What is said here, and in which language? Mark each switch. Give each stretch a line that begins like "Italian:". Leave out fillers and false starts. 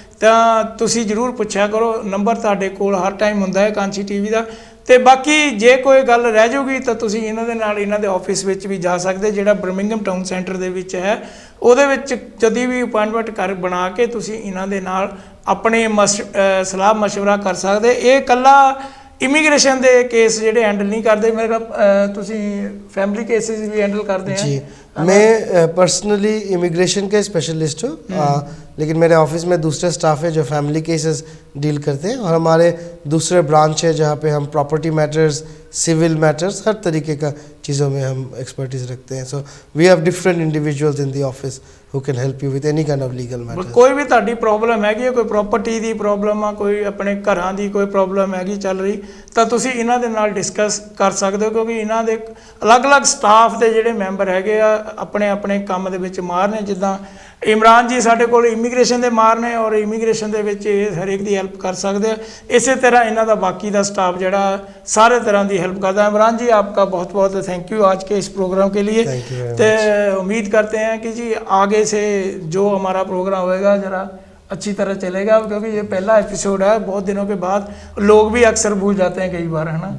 Punjabi: ਤਾਂ ਤੁਸੀਂ ਜ਼ਰੂਰ ਪੁੱਛਿਆ ਕਰੋ, ਨੰਬਰ ਤੁਹਾਡੇ ਕੋਲ ਹਰ ਟਾਈਮ ਹੁੰਦਾ ਹੈ ਕਾਂਚੀ ਟੀਵੀ ਦਾ। ਤੇ ਬਾਕੀ ਜੇ ਕੋਈ ਗੱਲ ਰਹਿ ਜਾਊਗੀ ਤਾਂ ਤੁਸੀਂ ਇਹਨਾਂ ਦੇ ਨਾਲ ਇਹਨਾਂ ਦੇ ਆਫਿਸ ਵਿੱਚ ਵੀ ਜਾ ਸਕਦੇ, ਜਿਹੜਾ ਬਰਮਿੰਘਮ ਟਾਊਨ ਸੈਂਟਰ ਦੇ ਵਿੱਚ ਹੈ। ਉਹਦੇ ਵਿੱਚ ਜਦੀ ਵੀ ਅਪਾਇੰਟਮੈਂਟ ਕਰ ਬਣਾ ਕੇ ਤੁਸੀਂ ਇਹਨਾਂ ਦੇ ਨਾਲ ਆਪਣੇ ਸਲਾਹ ਮਸ਼ਵਰਾ ਕਰ ਸਕਦੇ। ਇਹ ਇਕੱਲਾ ਇਮੀਗ੍ਰੇਸ਼ਨ ਦੇ ਕੇਸ ਜਿਹੜੇ
Hindi: हैंडल नहीं करते, मेरे तुसी फैमिली केसेस भी हैंडल करते हैं? जी मैं पर्सनली इमिग्रेशन के स्पेशलिस्ट हूँ, लेकिन मेरे ऑफिस में दूसरे स्टाफ है जो फैमिली केसेस डील करते हैं, और हमारे दूसरे ब्रांच है जहाँ पे हम प्रॉपर्टी मैटर्स, सिविल मैटर्स, हर तरीके का चीज़ों में हम एक्सपर्टीज रखते हैं।
English: So we have different individuals in the office who can help you with any kind of legal matter.
Hindi: कोई भी
Punjabi: ਤੁਹਾਡੀ ਪ੍ਰੋਬਲਮ ਹੈਗੀ ਹੈ, ਕੋਈ ਪ੍ਰਾਪਰਟੀ ਦੀ ਪ੍ਰੋਬਲਮ ਆ, ਕੋਈ ਆਪਣੇ ਘਰਾਂ ਦੀ ਕੋਈ ਪ੍ਰੋਬਲਮ ਹੈਗੀ ਚੱਲ ਰਹੀ, ਤਾਂ ਤੁਸੀਂ ਇਹਨਾਂ ਦੇ ਨਾਲ ਡਿਸਕਸ ਕਰ ਸਕਦੇ ਹੋ, ਕਿਉਂਕਿ ਇਹਨਾਂ ਦੇ ਅਲੱਗ-ਅਲੱਗ ਸਟਾਫ ਦੇ ਜਿਹੜੇ ਮੈਂਬਰ ਹੈਗੇ ਆ ਆਪਣੇ ਆਪਣੇ ਕੰਮ ਦੇ ਵਿੱਚ ਮਾਹਰ ਨੇ। ਜਿੱਦਾਂ ਇਮਰਾਨ ਜੀ ਸਾਡੇ ਕੋਲ ਇਮੀਗ੍ਰੇਸ਼ਨ ਦੇ ਮਾਹਰ ਨੇ, ਔਰ ਇਮੀਗ੍ਰੇਸ਼ਨ ਦੇ ਵਿੱਚ ਇਹ ਹਰੇਕ ਦੀ ਹੈਲਪ ਕਰ ਸਕਦੇ ਆ। ਇਸੇ ਤਰ੍ਹਾਂ ਇਹਨਾਂ ਦਾ ਬਾਕੀ ਦਾ
Hindi: स्टाफ जड़ा सारे तरह की हेल्प करता है। इमरान जी आपका बहुत बहुत थैंक यू आज के इस प्रोग्राम के लिए। तो उम्मीद करते हैं कि जी आगे से जो हमारा प्रोग्राम होएगा ज़रा अच्छी तरह चलेगा, क्योंकि ये पहला एपिसोड है, बहुत दिनों के बाद लोग भी अक्सर भूल जाते हैं कई बार, है ना।